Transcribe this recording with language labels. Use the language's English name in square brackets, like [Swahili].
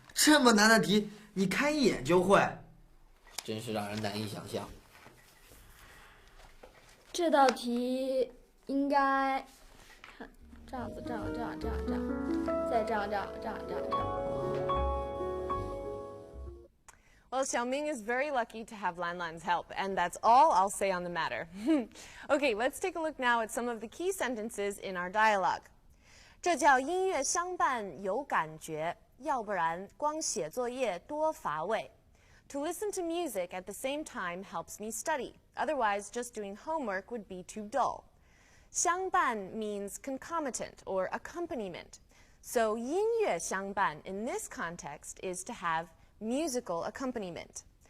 [Chinese] 这么难的题，你看一眼就会，真是让人难以想象。这道题应该这样子，这样，再这样。 [English] Well, Xiaoming is very lucky to have Lan Lan's help, and that's all I'll say on the matter. Okay, let's take a look now at some of the key sentences in our dialogue. [Chinese] 这叫音乐相伴有感觉，要不然光写作业多乏味。 [English] To listen to music at the same time helps me study. Otherwise, just doing homework would be too dull. 相伴 means concomitant or accompaniment. So 音乐相伴 in this context is to have musical accompaniment.